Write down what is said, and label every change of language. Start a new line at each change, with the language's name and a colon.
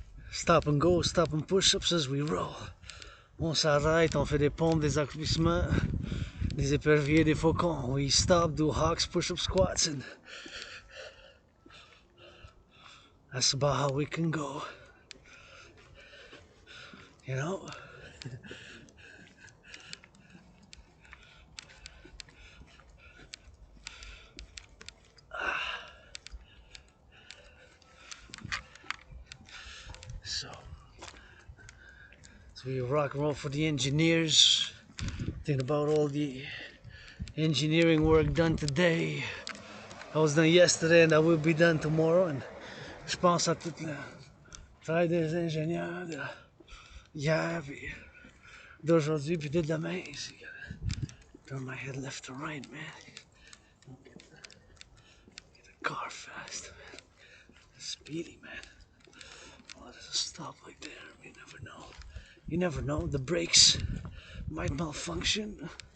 English: stop and go, stop and push-ups as we roll.
French: On s'arrête, on fait des pompes, des accoupissements, des éperviers, des faucons.
English: We stop, do hawks, push-up squats, and that's about how we can go. You know? So we rock and roll for the engineers. Think about all the engineering work done today. That was done yesterday and that will be done tomorrow.
French: And je pense à tout le travail des ingénieurs de hier, puis d'aujourd'hui, puis de demain.
English: So you gotta turn my head left to right, man. Get the car fast, man. Speedy, man. Oh, there's a stop like there. You never know. You never know. The brakes might malfunction.